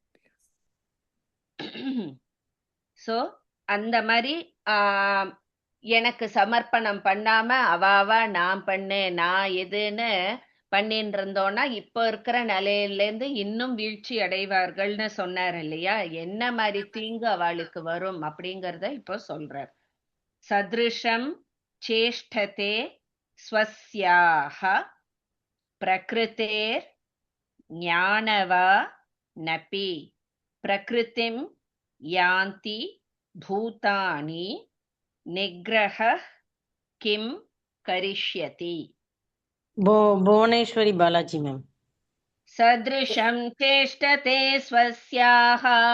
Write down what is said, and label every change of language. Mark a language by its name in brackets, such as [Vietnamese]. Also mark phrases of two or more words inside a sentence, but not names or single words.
[Tamil] சோ அந்த மாதிரி எனக்கு சமர்ப்பணம் பண்ணாம அவாவா நான் பண்ணேன் நான் எதுன்னு பண்ணிட்டு இருந்தோம்னா இப்ப இருக்கிற நிலையில இருந்து இன்னும் வீழ்ச்சி அடைவார்கள்னு சொன்னார் இல்லையா? என்ன மாதிரி தீங்கு அவளுக்கு வரும் அப்படிங்கறத இப்போ சொல்றார். [Sanskrit] सदृशं चेष्टते स्वस्याः प्रकृतेः ज्ञानवा नपि प्रकृतिं यान्ति भूतानि निग्रहः किं करिष्यति. [Hindi] भुवनेश्वरी बालाजी मैम. [Sanskrit] सदृशं चेष्टते स्वस्याः